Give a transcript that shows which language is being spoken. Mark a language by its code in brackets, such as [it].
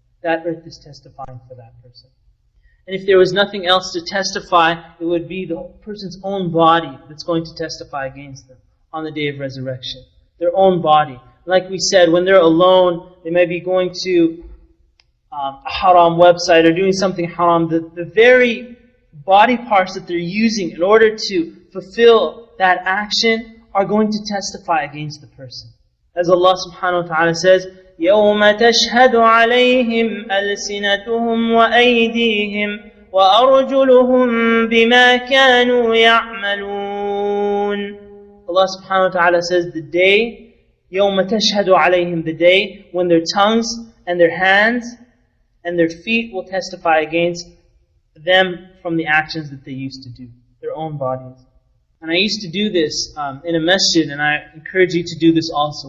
[en] That earth is testifying for that person. And if there was nothing else to testify, it would be the person's own body that's going to testify against them on the day of resurrection. Their own body. Like we said, when they're alone, they may be going to a haram website or doing something haram. The very body parts that they're using in order to fulfill that action are going to testify against the person. As Allah subhanahu wa ta'ala says, [ar] يَوْمَ تَشْهَدُ عَلَيْهِمْ أَلْسِنَتُهُمْ وَأَيْدِيهِمْ وَأَرْجُلُهُمْ بِمَا كَانُوا يَعْمَلُونَ. [en] Allah subhanahu wa ta'ala says, the day, [ar] يَوْمَ تَشْهَدُ عَلَيْهِمْ, [en] the day when their tongues and their hands and their feet will testify against them from the actions that they used to do, their own bodies. And I used to do this in a masjid, and I encourage you to do this also.